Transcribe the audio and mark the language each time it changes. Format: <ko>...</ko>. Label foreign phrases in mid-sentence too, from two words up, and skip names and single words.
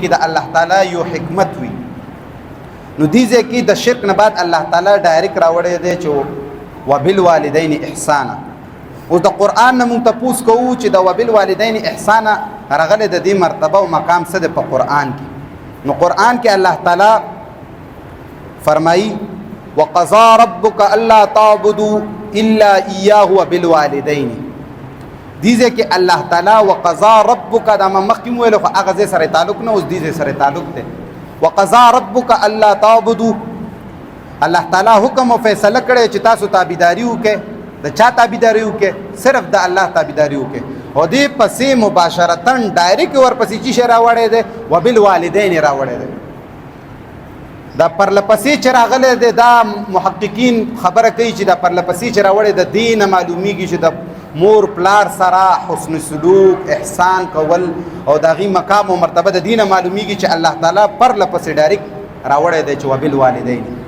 <ps>د الله تعالی یو حکمت وي نو دې ځکه د شرک نه بعد الله تعالی ډایرک راوړی دی چې</ps> <ar>وبالوالدین احسانا</ar> <ps>اوس د قران نه مونږ تاسو کوو چې د</ps> <ar>وبالوالدین احسانا</ar> <ps>راغلی د دې مرتبه او مقام څه دی په قران کې نو قران کې الله تعالی فرمایي</ps> <ar>وقضى ربك الا تعبدوا الا اياه وبالوالدين</ar> <ps>دیزه کې الله تعالی</ps> <ar>وقضى ربك</ar> <ps>دا مخکې ویلو خو هغه سره تعلق نه اوس دیزه سره تعلق دی</ps> <ar>وقضى ربك الا تعبدوا</ar> <ps>الله تعالی حکم او فیصله کړی چې تاسو تابعداري وکړئ د چا تابعداري وکړئ صرف د الله تابعداري وکړئ او دې پسې مباشرتن ډایرکټ ورپسې چې راوړی دی وبالوالدین راوړی دی دا پرلپسې چې راغلی دی دا محققین خبره کوي چې دا پرلپسې چې راوړی د دین معلومیږي چې د مور پلار سره حسن سلوک احسان کول او د هغې مقام او مرتبه د دین معلومیږي چې الله تعالی پرلپسې ډایرکټ راوړی دی چې وبالوالدین</ps>